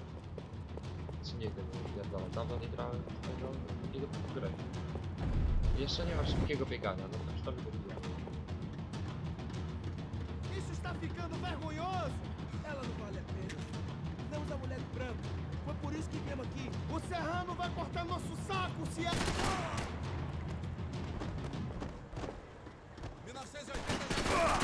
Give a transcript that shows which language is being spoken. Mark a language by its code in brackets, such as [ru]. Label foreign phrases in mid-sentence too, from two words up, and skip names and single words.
[pl] Czy nie wiem, pierdolę, dawno nie grałem w tego drugiego typu gry. Jeszcze nie ma szybkiego biegania, no to przynajmniej go widziałem. [pt] Isso está ficando vergonhoso! Ela não vale a pena. Temos a mulher do branco. Foi por isso que viemos aqui. O Serrano vai cortar nosso saco se é... 1980...